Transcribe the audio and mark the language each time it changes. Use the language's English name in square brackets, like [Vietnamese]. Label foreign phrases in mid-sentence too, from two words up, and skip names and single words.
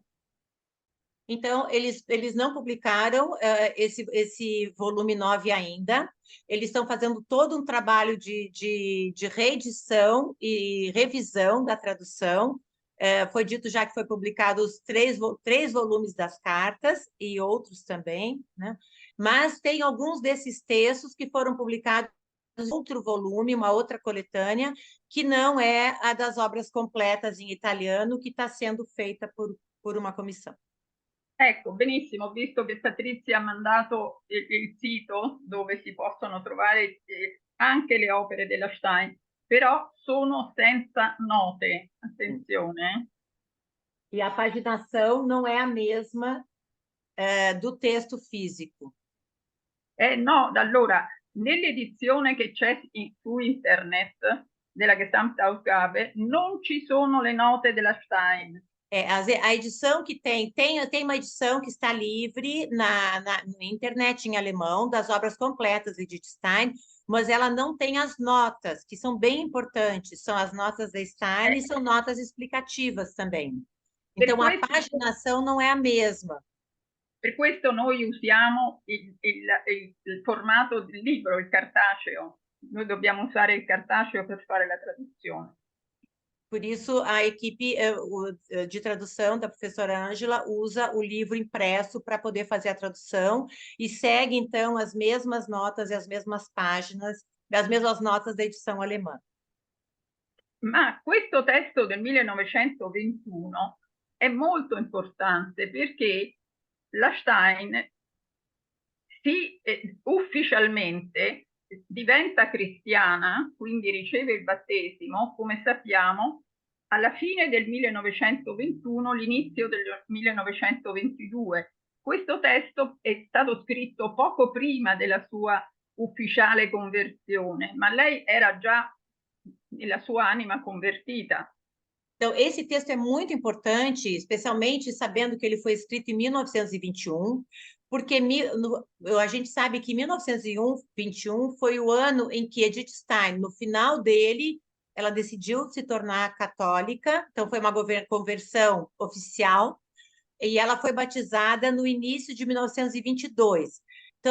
[Portuguese] Então, eles não publicaram esse volume 9 ainda. Eles estão fazendo todo um trabalho de reedição e revisão da tradução. Foi dito já que foi publicado os 3 volumes das cartas e outros também, né? Mas tem alguns desses textos que foram publicados em outro volume, uma outra coletânea, que não é a das obras completas em italiano, que está sendo feita por uma comissão. [Italian] Ecco, benissimo, ho visto che Patrizia ha mandato il sito dove si possono trovare anche le opere della Stein, però sono senza note, attenzione. [Portuguese] E a paginação não é a mesma do texto físico. [Italian] No, allora, nell'edizione che c'è su internet della Gesamtausgabe non ci sono le note della Stein. [Portuguese] A edição que tem uma edição que está livre na internet em alemão, das obras completas de Edith Stein, mas ela não tem as notas, que são bem importantes, são as notas da Stein e são notas explicativas também. Então, a paginação não é a mesma. [Italian] Per questo noi usiamo il formato del libro, il cartaceo. Noi dobbiamo usare il cartaceo per fare la traduzione. [Portuguese] Por isso, a equipe de tradução da professora Ângela usa o livro impresso para poder fazer a tradução e segue, então, as mesmas notas e as mesmas páginas, as mesmas notas da edição alemã. [Italian] Ma questo testo del 1921 è molto importante perché la Stein ufficialmente diventa cristiana, quindi riceve il battesimo, come sappiamo, alla fine del 1921, l'inizio del 1922. Questo testo è stato scritto poco prima della sua ufficiale conversione, ma lei era già nella sua anima convertita. [Portuguese] Então, esse texto é muito importante, especialmente sabendo que ele foi escrito em 1921, porque a gente sabe que 1921 foi o ano em que Edith Stein, no final dele, ela decidiu se tornar católica, então foi uma conversão oficial, e ela foi batizada no início de 1922.